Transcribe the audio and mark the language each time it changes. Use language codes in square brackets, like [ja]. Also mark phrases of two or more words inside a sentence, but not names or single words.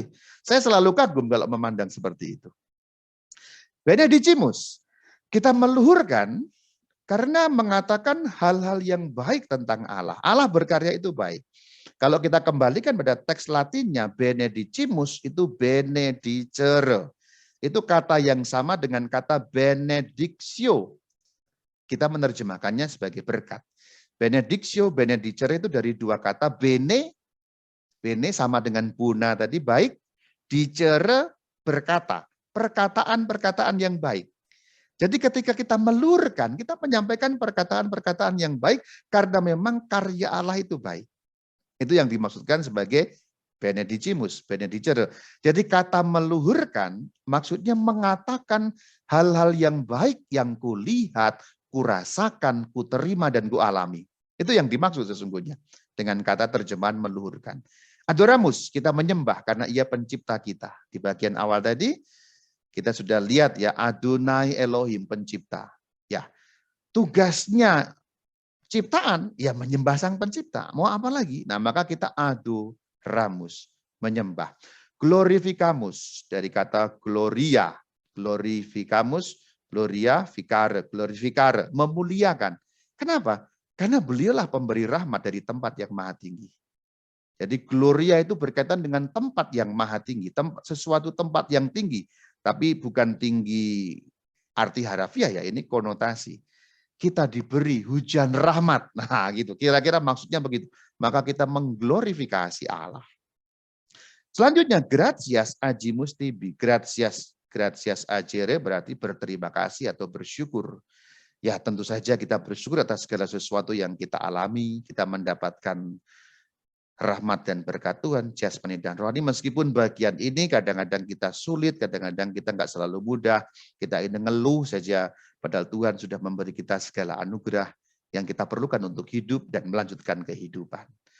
[id] Saya selalu kagum kalau memandang seperti itu. Benedicimus, kita meluhurkan karena mengatakan hal-hal yang baik tentang Allah. Allah berkarya itu baik. Kalau kita kembalikan pada teks Latinnya, benedicimus itu benedicere. Itu kata yang sama dengan kata benedictio. Kita menerjemahkannya sebagai berkat. [la] Benedictio, benedicere [id] itu dari dua kata. Bene sama dengan bona tadi, baik. Dicere, berkata. Perkataan-perkataan yang baik. Jadi ketika kita melurkan, kita menyampaikan perkataan-perkataan yang baik karena memang karya Allah itu baik. Itu yang dimaksudkan sebagai [la] benedicimus, benedicere. [id] Jadi kata meluhurkan maksudnya mengatakan hal-hal yang baik yang kulihat, kurasakan, kuterima, dan kualami. Itu yang dimaksud sesungguhnya dengan kata terjemahan meluhurkan. Adoramus, kita menyembah karena ia pencipta kita. Di bagian awal tadi kita sudah lihat ya, Adonai Elohim, pencipta. Ya, tugasnya ciptaan, ya menyembah sang pencipta. Mau apa lagi? Nah, maka kita adoramus, menyembah. Glorificamus, dari kata gloria. [la] Glorificamus, gloria, vicare, glorificare, [id] memuliakan. Kenapa? Karena beliaulah pemberi rahmat dari tempat yang maha tinggi. Jadi gloria itu berkaitan dengan tempat yang maha tinggi, sesuatu tempat yang tinggi. Tapi bukan tinggi arti harafiah ya, ini konotasi. Kita diberi hujan rahmat. Nah, gitu. Kira-kira maksudnya begitu. Maka kita mengglorifikasi Allah. Selanjutnya, [la] gratias agimus tibi. Gratias agere [id] berarti berterima kasih atau bersyukur. Ya, tentu saja kita bersyukur atas segala sesuatu yang kita alami. Kita mendapatkan rahmat dan berkat Tuhan, jasmani dan rohani. Meskipun bagian ini kadang-kadang kita sulit, kadang-kadang kita nggak selalu mudah, kita ini ngeluh saja, padahal Tuhan sudah memberi kita segala anugerah yang kita perlukan untuk hidup dan melanjutkan kehidupan.